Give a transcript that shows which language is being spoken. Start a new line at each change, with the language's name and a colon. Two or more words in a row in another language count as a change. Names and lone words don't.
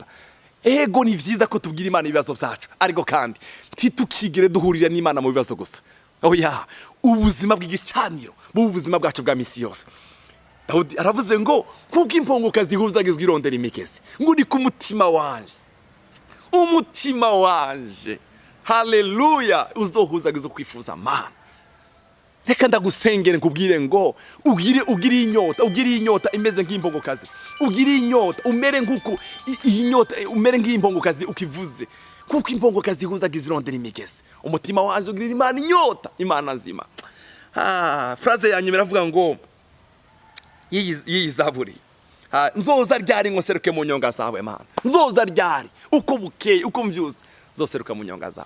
Rundi: Ego ni vyiza ko tubwira Imana ibibazo byacu, ariko kandi titukigere duhurira n'Imana mu bibazo gusa. Oya, ubuzima bw'igicaniro bw'ubuzima bwacu bwa misi yose. Dawudi aravuze ngo kuko impongoka zihuzagizwa irondera imigezi ngo ni ku mutima wanje, umutima wanje, haleluya, uzohuzagiza kwifuza Mana. Reka ndagusengere nkubwire ngo ugire inyota imeze nk'impongokazi, ugire inyota umere nk'uko inyota umere nk'impongokazi ukivuze, kuko impongokazi ihuzagiza irondera imigezi. Umutima wanje ugirira Imana inyota, Imana nzima. Phrase yanyu biravuga ngo iyi Zaburi nzoza ryari ngo seruke mu nyonga zawe Mana, nzoza ryari uko bukeye uko mvyuze zoseruka mu nyonga zawe.